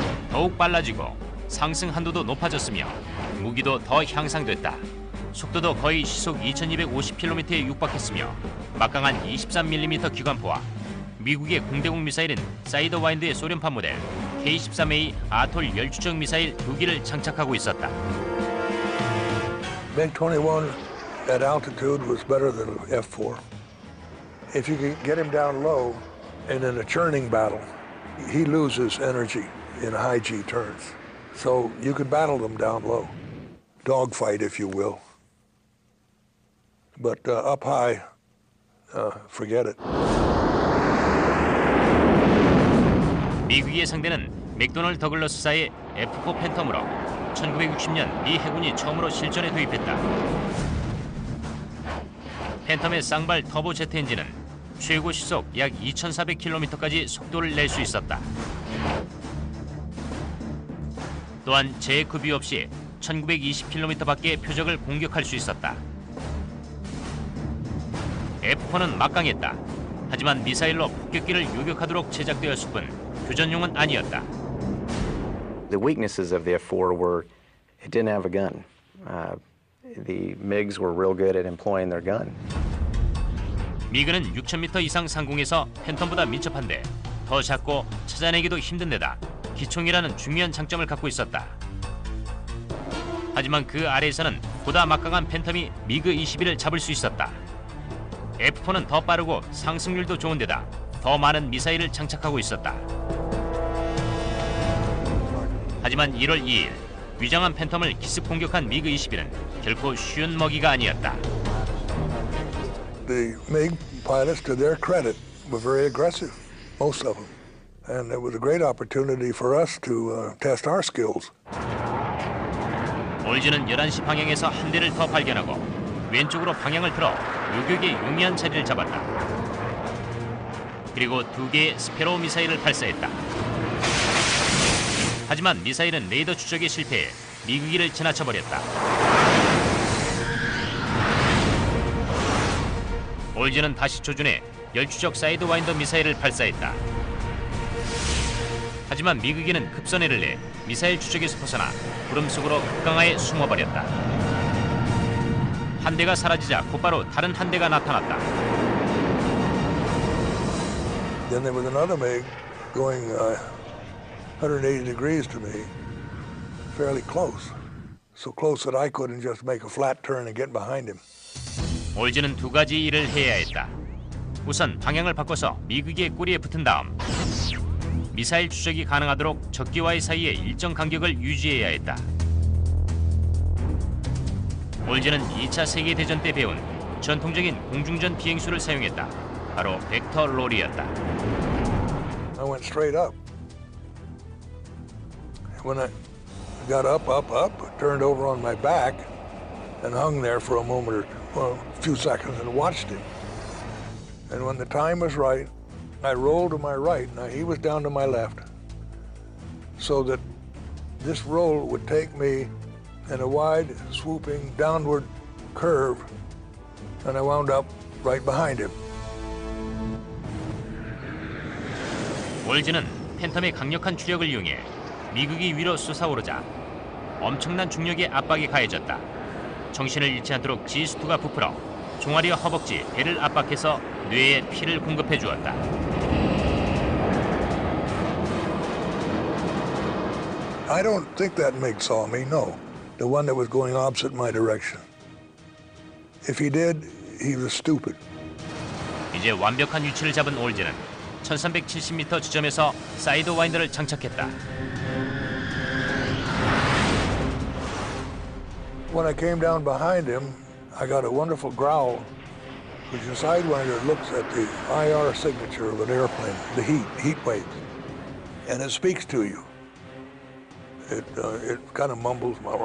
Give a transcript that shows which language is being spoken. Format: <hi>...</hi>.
<ko>더욱 빨라지고 상승 한도도 높아졌으며 무기도 더 향상됐다. 속도도 거의 시속 2250km에 육박했으며 막강한 23mm 기관포와 미국의 공대공 미사일인 사이더와인드의 소련판 모델 K-13A 아톨 열추적 미사일 2기를 장착하고 있었다.</ko> <en>MiG-21 at altitude was better than F-4. If you could get him down low and in a churning battle, he loses energy in high G turns. So you could battle them down low. Dogfight, if you will. But up high, forget it.</en> <ko>미국의 상대는 맥도널드 더글러스사의 F-4 팬텀으로 1960년 미 해군이 처음으로 실전에 도입했다. 팬텀의 쌍발 터보 제트 엔진은 최고 시속 약 2,400km까지 속도를 낼 수 있었다. 또한 제급유 없이 1920km밖에 표적을 공격할 수 있었다. F-4는 막강했다. 하지만 미사일로 폭격기를 요격하도록 제작되었을 뿐 교전용은 아니었다.</ko> <en>The weaknesses of the F-4 were it didn't have a gun. The MiGs were real good at employing their gun.</en> <ko>미그는 6,000m 이상 상공에서 팬텀보다 민첩한데 더 작고 찾아내기도 힘든 데다 기총이라는 중요한 장점을 갖고 있었다. 하지만 그 아래에서는 보다 막강한 팬텀이 미그-21을 잡을 수 있었다. F-4는 더 빠르고 상승률도 좋은 데다 더 많은 미사일을 장착하고 있었다. 하지만 1월 2일 위장한 팬텀을 기습 공격한 미그-21은 결코 쉬운 먹이가 아니었다.</ko> <en>The MiG pilots, to their credit, were very aggressive, most of them. And it was a great opportunity for us to test our skills.</en> <ko>올즈는 11시 방향에서 한 대를 더 발견하고 왼쪽으로 방향을 틀어 요격의 용이한 자리를 잡았다. 그리고 2개의 스페로우 미사일을 발사했다. 하지만 미사일은 레이더 추적에 실패해 미그기를 지나쳐버렸다. 올즈는 다시 조준해 열추적 사이드와인더 미사일을 발사했다. 하지만 미그기는 급선회를 내 미사일 추적에서 벗어나 구름 속으로 급강하에 숨어버렸다. 한 대가 사라지자 곧바로 다른 한 대가 나타났다.</ko> <en>Then there was another MiG going 180 degrees to me, fairly close. So close that I couldn't just make a flat turn and get behind him.</en> <ko>올즈는 두 가지 일을 해야 했다. 우선 방향을 바꿔서 미그기의 꼬리에 붙은 다음 미사일 추적이 가능하도록 적기와의 사이에 일정 간격을 유지해야 했다. 올즈는 2차 세계대전 때 배운 전통적인 공중전 비행수를 사용했다. 바로 벡터 롤이었다.</ko> <en>I went straight up. When I got up, I turned over on my back and hung there for a moment or a few seconds and watched him. And when the time was right, I rolled to my right. Now he was down to my left. So that this roll would take me in a wide, swooping, downward curve, and I wound up right behind him.</en> <ko>올즈는 팬텀의 강력한 추력을 이용해 미국이 위로 솟아오르자 엄청난 중력의 압박이 가해졌다. 정신을 잃지 않도록 G-수트가 부풀어 종아리와 허벅지, 배를 압박해서 뇌에 피를 공급해 주었다.</ko> <en>I don't think that MiG saw me, no. The one that was going opposite my direction. If he did, he was stupid.</en> <ko>이제 완벽한 위치를 잡은 올즈는 1370m 지점에서 사이드 와인더를 장착했다.</ko> <en>When I came down behind him, I got a wonderful growl, which the Sidewinder looks at the IR signature of an airplane, the heat waves, and it speaks to you. It kind of mumbles.</en>